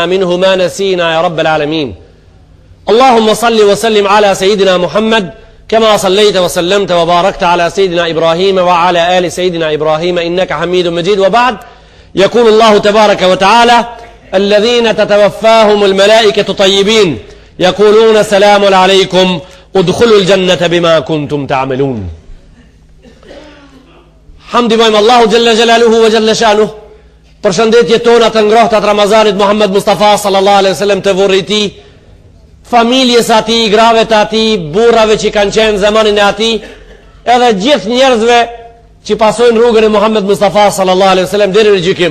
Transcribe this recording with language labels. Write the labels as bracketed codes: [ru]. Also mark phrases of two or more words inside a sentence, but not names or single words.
[ar] منه ما نسينا يا رب العالمين اللهم صل وسلم على سيدنا محمد كما صليت وسلمت وباركت على سيدنا إبراهيم وعلى آل سيدنا إبراهيم إنك حميد مجيد وبعد يقول الله تبارك وتعالى الذين تتوفاهم الملائكة طيبين يقولون سلام عليكم ادخلوا الجنة بما كنتم تعملون حمد بهم الله جل جلاله وجل شأنه [sq] përshëndetje tona të ngrohta të Ramazanit Muhammed Mustafa [ar] صلى الله عليه وسلم [sq] të vorrit tij, familjes atij, grave të atij, burrave që kanë qenë zamanin e atij, edhe gjithë njerëzve që pasojnë rrugën e Muhammed Mustafa [ar] صلى الله عليه وسلم [sq] deri në gjykim.